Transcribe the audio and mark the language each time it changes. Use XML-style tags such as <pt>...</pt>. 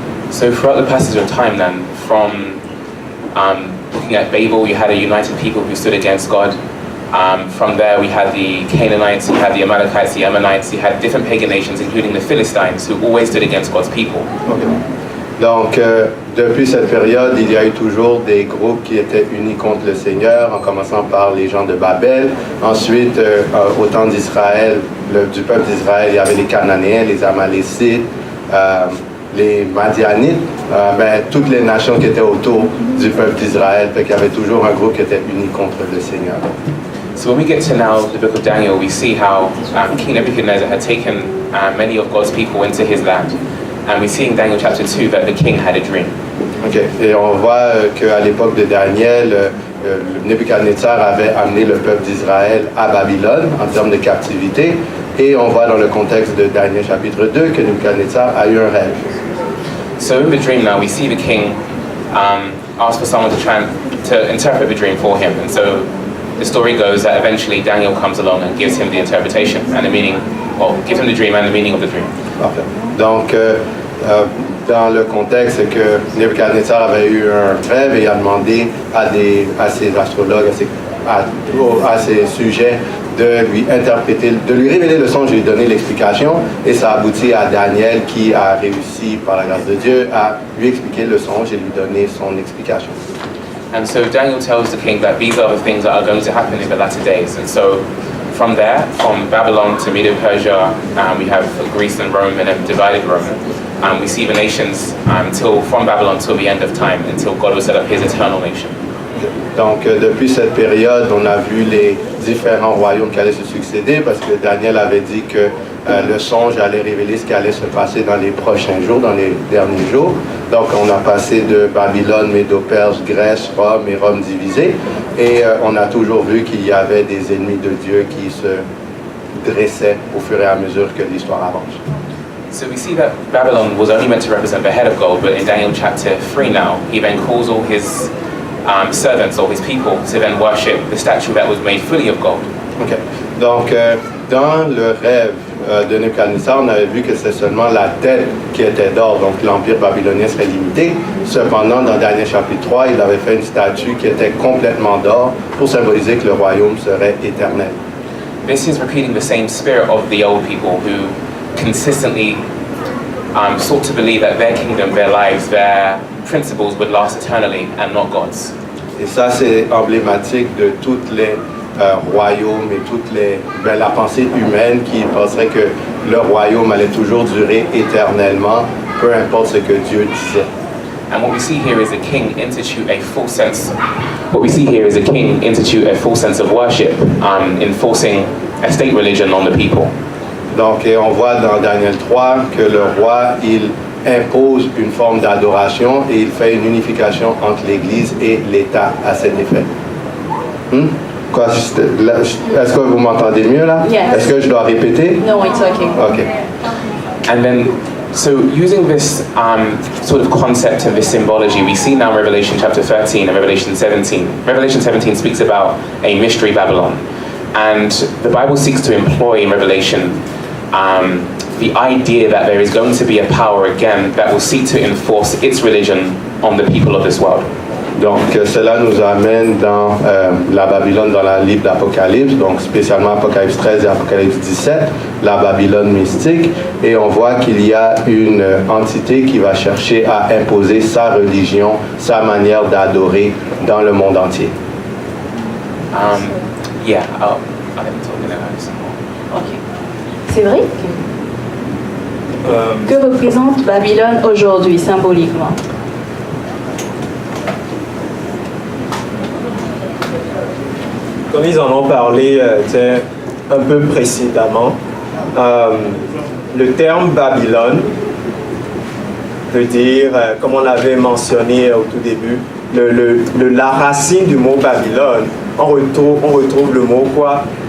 <en>So throughout the passage of time then, from looking at Babel, you had a united people who stood against God. From there we had the Canaanites, you had the Amalekites, the Ammonites, you had different pagan nations, including the Philistines, who always stood against God's people. Okay.</en> <fr>Donc, depuis cette période, il y a eu toujours des groupes qui étaient unis contre le Seigneur, en commençant par les gens de Babel. Ensuite, au temps d'Israël, du peuple d'Israël, il y avait les Cananéens, les Amalécites, les Madianites, mais toutes les nations qui étaient autour du peuple d'Israël. Fait qu'il y avait toujours un groupe qui était uni contre le Seigneur.</fr> <en>So when we get to now the book of Daniel, we see how King Nebuchadnezzar had taken many of God's people into his land. And we see in Daniel chapter 2 that the king had a dream. Okay.</en> <fr>Et on voit qu'à l'époque de Daniel, Nebuchadnezzar avait amené le peuple d'Israël à Babylone en termes de captivité. Et on voit dans le contexte de Daniel chapitre 2 que Nebuchadnezzar a eu un rêve.</fr> <en>So in the dream now, we see the king ask for someone to interpret the dream for him. And so the story goes that eventually Daniel comes along and gives him the interpretation and the meaning, well, gives him the dream and the meaning of the dream.</en> <fr>Parfait. Donc, dans le contexte, c'est que Nebuchadnezzar avait eu un rêve et a demandé à ses astrologues, à ses sujets, de lui interpréter, de lui révéler le songe et lui donner l'explication. Et ça aboutit à Daniel qui a réussi, par la grâce de Dieu, à lui expliquer le songe et lui donner son explication.</fr> <en>And so Daniel tells the king that these are the things that are going to happen in the latter days. And so from there, from Babylon to Medo-Persia, we have Greece and Rome and then divided Rome. We see the nations from Babylon till the end of time, until God will set up his eternal nation.</en> <fr>Donc, depuis cette période, on a vu les différents royaumes qui allaient se succéder parce que Daniel avait dit que le songe allait révéler ce qui allait se passer dans les prochains jours, dans les derniers jours. Donc, on a passé de Babylone, Médo-Perse, Grèce, Rome et Rome divisée. Et on a toujours vu qu'il y avait des ennemis de Dieu qui se dressaient au fur et à mesure que l'histoire avance.</fr> <en>So we see that Babylon was only meant to represent the head of gold, but in Daniel chapter 3 now, he then calls all his servants or his people to then worship the statue that was made fully of gold. Okay.</en> <fr>Donc, dans le rêve de Nebuchadnezzar, on avait vu que c'est seulement la tête qui était d'or, donc l'empire babylonien serait limité. Cependant, dans Daniel chapitre 3, il avait fait une statue qui était complètement d'or pour symboliser que le royaume serait éternel.</fr> <en>This is repeating the same spirit of the old people who consistently sought to believe that their kingdom, their lives, their principles would last eternally and not God's.</en> <fr>Et ça, c'est emblématique de toutes les royaumes et la pensée humaine qui penserait que le royaume allait toujours durer éternellement, peu importe ce que Dieu disait.</fr> <en>And what we see here is a king institute a full sense. What we see here is a king institute a full sense of worship, enforcing a state religion on the people.</en> <fr>Donc, on voit dans Daniel 3 que le roi, il impose une forme d'adoration et il fait une unification entre l'Église et l'État à cet effet. Quoi, est-ce que vous m'entendez mieux là?</fr> <en>Yes.</en> <fr>Est-ce que je dois répéter?</fr> <en>No, it's okay. Okay. And then, so using this sort of concept and this symbology, we see now in Revelation chapter 13 and Revelation 17. Revelation 17 speaks about a mystery Babylon. And the Bible seeks to employ in Revelation the idea that there is going to be a power again that will seek to enforce its religion on the people of this world. Donc, cela nous amène dans la Babylone dans le livre d'Apocalypse, donc spécialement Apocalypse 13 et Apocalypse 17, la Babylone mystique, et on voit qu'il y a une entité qui va chercher à imposer sa religion, sa manière d'adorer dans le monde entier. I am talking about some more. Ok.</en> <fr>C'est vrai que représente Babylone aujourd'hui, symboliquement? Comme ils en ont parlé un peu précédemment, le terme Babylone veut dire, comme on l'avait mentionné au tout début, la racine du mot Babylone, on retrouve le mot quoi?</fr>